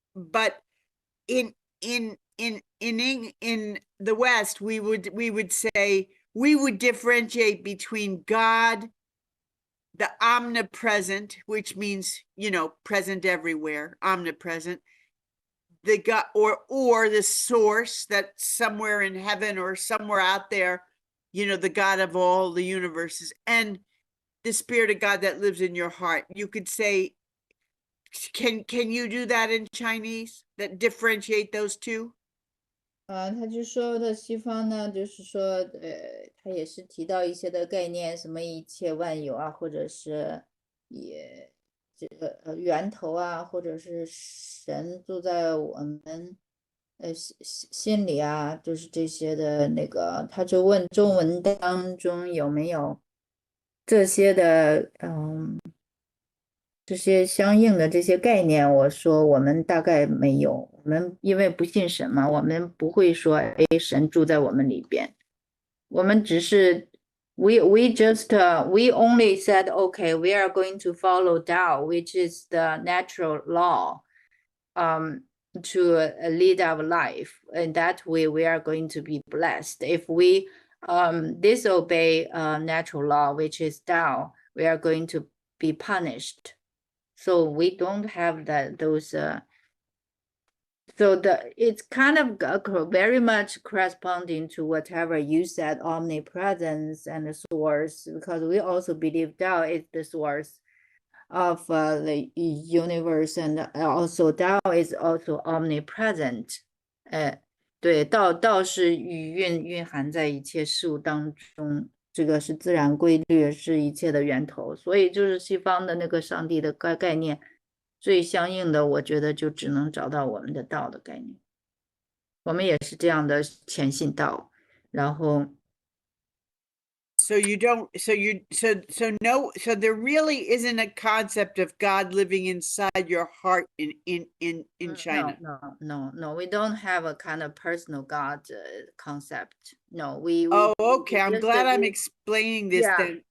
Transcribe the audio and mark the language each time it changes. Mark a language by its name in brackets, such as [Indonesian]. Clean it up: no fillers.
[English] But in the West, we would say, we would differentiate between God, the omnipresent, which means present everywhere, omnipresent, the God, or the source that's somewhere in heaven or somewhere out there, the God of all the universes, and the spirit of God that lives in your heart. You could say, can you do that in Chinese, that differentiate those two? [Chinese] 他就说的西方呢，就是说，他也是提到一些的概念，什么一切万有啊，或者是这个源头啊，或者是神住在我们心里啊，就是这些的那个，他就问中文当中有没有这些的，这些相应的这些概念，我说我们大概没有，我们因为不信神嘛，我们不会说，神住在我们里边，我们只是 we only said okay, we are going to follow Tao, which is the natural law, to lead our life. [English] In that way, we are going to be blessed. If we disobey natural law, which is Tao, we are going to be punished. So we don't have those. So it's kind of very much corresponding to whatever you said, omnipresence and the source, because we also believe Tao is the source of the universe, and also Tao is also omnipresent. [Chinese] 对，道是蕴含在一切事物当中。这个是自然规律，是一切的源头，所以就是西方的那个上帝的概念，最相应的，我觉得就只能找到我们的道的概念。我们也是这样的虔信道，然后。 [English] So there really isn't a concept of God living inside your heart in China. No, we don't have a kind of personal God concept. No, okay. I'm glad I'm explaining this then.